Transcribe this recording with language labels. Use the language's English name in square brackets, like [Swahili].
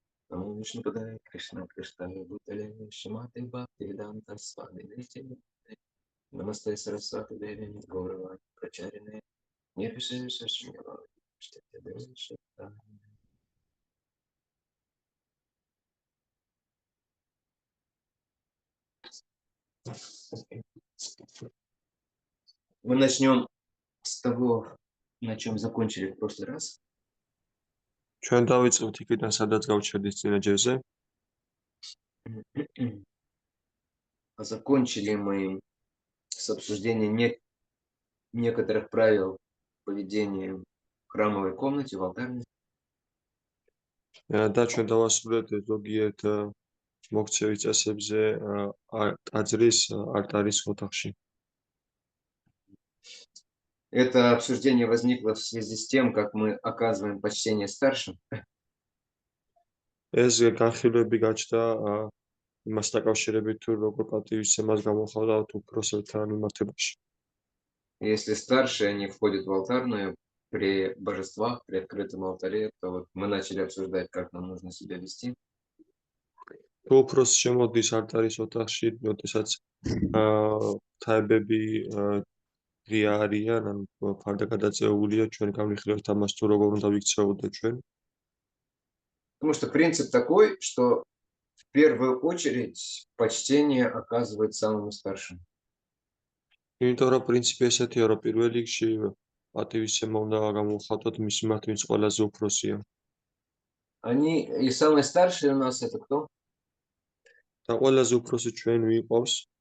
[Sanskrit] Намо Вишну Падае, Кришна Кришна Бхутале, Шимате Бхакти Веданта Свами Нити, Намасте Сарасвати Деви, Гауравани Прачарине, Нирвишеша Шмила, Штатядеша. [Russian] Мы начнем с того, на чем закончили в прошлый раз. [Georgian] ჩვენ დავიწყებთ იქიდან, სადაც გავჩერდით წინა ჯერზე. [Russian] Закончили мы с обсуждением некоторых правил поведения в храмовой комнате, в алтарной. [Georgian] და ჩვენ დავასრულეთ ზოგიერთ მოქცევის წესებზე ტაძრის არტარის ოთახში. [Russian] Это обсуждение возникло в связи с тем, как мы оказываем почтение старшим. [Georgian] ეს განხილვები გაჩნდა იმას დაკავშირებით, თუ როგორ პატივისცემას გამოხატავთ უფროსებთან მიმართებაში. [Russian] Если старшие, они входят в алтарную при божествах, при открытом алтаре, то вот мы начали обсуждать, как нам нужно себя вести. [Georgian] თუ უფროსი შემოდის არტარის ოთახში, როდესაც ღვთაებები ღია არიან, ან ფარდაგადაწეულია, ჩვენ განვიხილავთ ამას, თუ როგორ უნდა ვიქცეოდეთ ჩვენ. [Russian] Потому что принцип такой, что в первую очередь почтение оказывает самому старшему. [Georgian] იმიტომ რომ პრინციპი ესეთია, რომ პირველ რიგში პატივისცემა უნდა გამოხატოთ მის მიმართ, ვინც ყველაზე უფროსია. [Russian] Они и самые старшие у нас это кто? [Georgian] და ყველაზე უფროსი ჩვენ ვიყავს?